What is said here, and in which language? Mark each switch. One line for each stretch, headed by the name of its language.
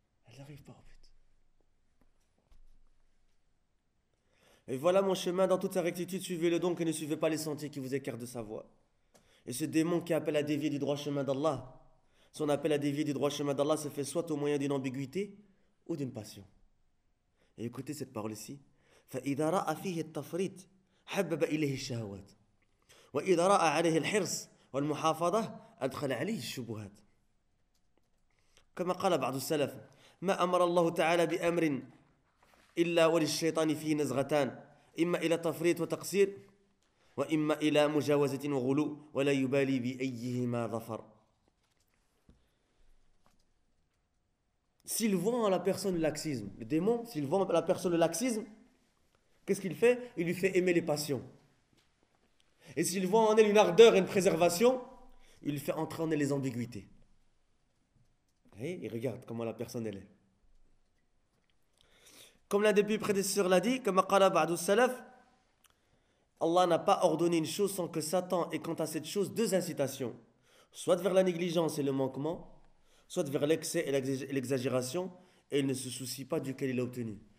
French: Elle n'arrive pas au but. Et voilà mon chemin dans toute sa rectitude. Suivez-le donc et ne suivez pas les sentiers qui vous écartent de sa voie. Et ce démon qui appelle à dévier du droit chemin d'Allah, son appel à dévier du droit chemin d'Allah se fait soit au moyen d'une ambiguïté ou d'une passion. Et écoutez cette parole ici.
Arabic: فَإِذَا رَأَ فِيهِ التَّفْرِيطِ حَبَّبَ إِلَيْهِ الشَّهَوَاتِ وَإِذَا رَأَ عَلَيْهِ الْحِرْصِ وَالْمُحَافَظَةِ أَدْخَلَ عَلَيْهِ الشُّبُهَاتِ كما قال بعض السلف ما أمر الله تعالى بأمر إلا وللشيطان فيه نزغتان إما إلى تفريط وتقصير وإما إلى مجاوزة وغلو ولا يبالي بأيهما ظفر
French: S'il voit à la personne laxisme, le démon, s'il voit à la personne laxisme, qu'est-ce qu'il fait? Il lui fait aimer les passions. Et s'il voit en elle une ardeur et une préservation, il lui fait entrer en elle les ambiguïtés. Et il regarde comment la personne elle est. Comme l'un des plus prédécesseurs l'a dit, comme a
Arabic: qala ba'du salaf,
French: Allah n'a pas ordonné une chose sans que Satan ait quant à cette chose deux incitations, soit vers la négligence et le manquement, soit vers l'excès et l'exagération, et il ne se soucie pas duquel il a obtenu.